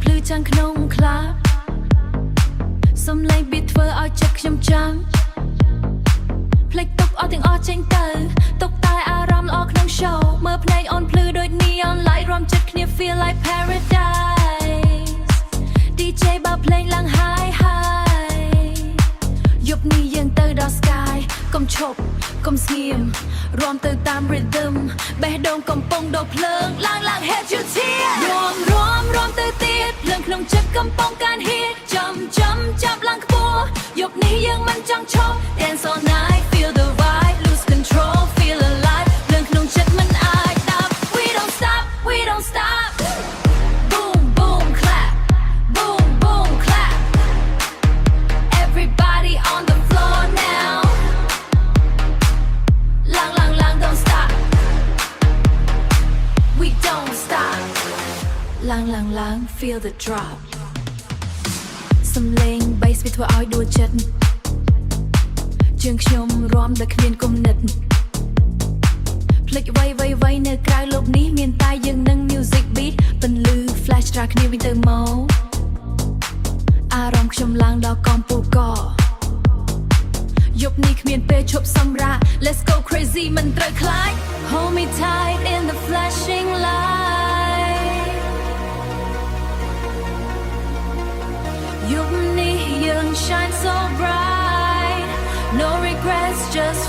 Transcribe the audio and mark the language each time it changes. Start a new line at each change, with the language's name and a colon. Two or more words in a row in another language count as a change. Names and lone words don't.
Khmer: ចាំងក្នុងក្លាបសំឡេង beat ធ្វើឲ្យចិត្តខ្ញុំចាំភ្លេចទុកអស់ទាំងអស់ចេញទៅទុកតែអារម្មណ៍ល្អក្នុង show មើលភ្នែកអូនភ្លឺ ដូច
English: neon light
Khmer: រំចិត្តគ្នា
English: feel like paradise
Khmer: DJ បើភ្លេងឡើង
English: high high
Khmer: យប់នេះយើងទៅដល់ sky កុំឈ ប់កុំស្ងៀមរួមទៅតាម rhythm បេះដូងកំពុងដូរភ្លើងឡើង
English: head to tear
Khmer: រួមទៅទៀតភ្លើងក្នុងចិត្តកំពុងកើន hit ចាំចាប់ឡើងខ្ពស់យប់នេះយើងមិនចង់ឈប់
English: dance all night feel the vibe lose control feel alive
Khmer: ភ្លើងក្នុងចិត្តមិនអាចដាប់
English: we don't stop boom boom clap boom boom clap everybody on the floor now lang don't stop we don't stop lang feel the drop
Khmer: សំឡេង bass វាធ្វើឲ្យដួលចិត្តជើង ខ្ញុំរាំដោយគ្មានគំនិតភ្លេចអ្វីនៅក្រៅលោកនេះមានតែយើងនឹង music beat ពន្លឺ flash ត្រាគ្នាវិញទៅមកអារម្មណ៍ខ្ញុំឡើងដល់កំពូលកយប់នេះគ្មានពេលឈប់សម្រាក
English: let's go crazy
Khmer: មិនត្រូវខ្លាច
English: hold me tight in the flashing light
Khmer: យប់នេះយើង
English: shine so bright no regrets